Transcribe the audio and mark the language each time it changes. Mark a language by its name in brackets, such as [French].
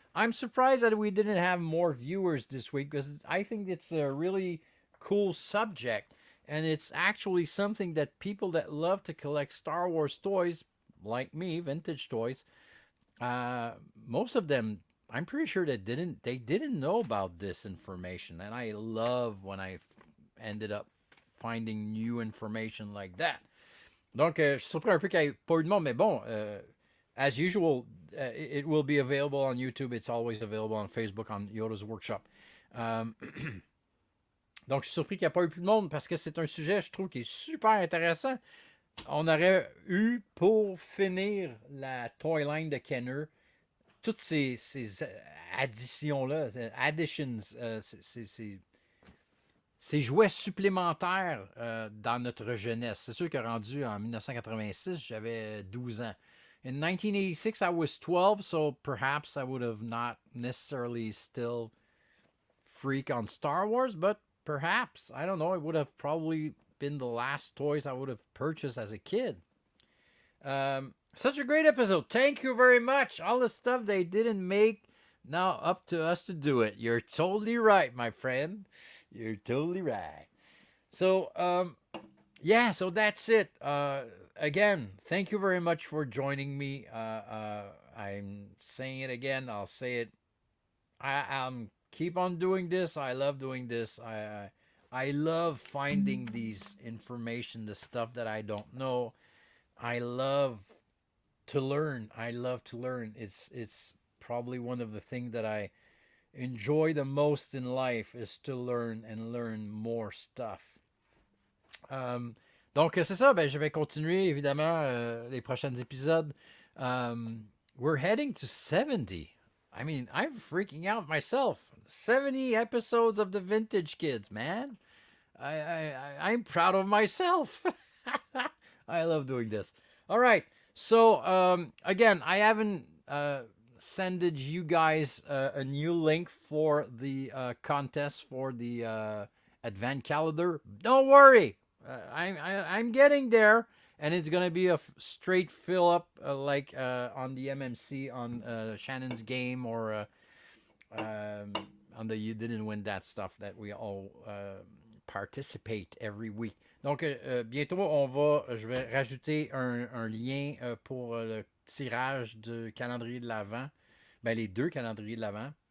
[English] I'm surprised that we didn't have more viewers this week because I think it's a really cool subject, and it's actually something that people that love to collect Star Wars toys, like me, vintage toys, most of them, I'm pretty sure they didn't know about this information, and I love when I ended up finding new information like that. [French] Donc, je suis surpris un peu qu'il n'y ait pas eu de monde, mais bon, [English] as usual, it will be available on YouTube. It's always available on Facebook, on Yoda's Workshop. [French] Donc, je suis surpris qu'il n'y ait pas eu plus de monde parce que c'est un sujet, je trouve, qui est super intéressant. On aurait eu, pour finir la toy line de Kenner, toutes ces additions-là, ces jouets supplémentaires dans notre jeunesse. C'est sûr que rendu en 1986, j'avais 12 ans. [English] In 1986, I was 12, so perhaps I would have not necessarily still freak on Star Wars, but perhaps, I don't know, it would have probably been the last toys I would have purchased as a kid. Such a great episode. Thank you very much. All the stuff they didn't make, now up to us to do it. You're totally right, my friend. You're totally right. So, yeah, so that's it. Again, thank you very much for joining me. I'm saying it again. I'll say it. I'm keep on doing this. I love doing this. I love finding these information, the stuff that I don't know. I love to learn. I love to learn. It's probably one of the things that I enjoy the most in life is to learn and learn more stuff. [French] Donc, c'est ça. Ben, je vais continuer, évidemment, les prochains épisodes. [English] We're heading to 70. I mean, I'm freaking out myself. 70 episodes of the Vintage Kids, man. I'm proud of myself. I love doing this. All right. So, again, I haven't sended you guys a new link for the contest for the advent calendar. Don't worry. I'm getting there, and it's gonna be a straight fill up like on the MMC on Shannon's game or on the You Didn't Win That stuff that we all participate every week. [French] Donc bientôt je vais rajouter un lien pour le tirage du calendrier de l'Avent. Ben les deux calendriers de l'Avent.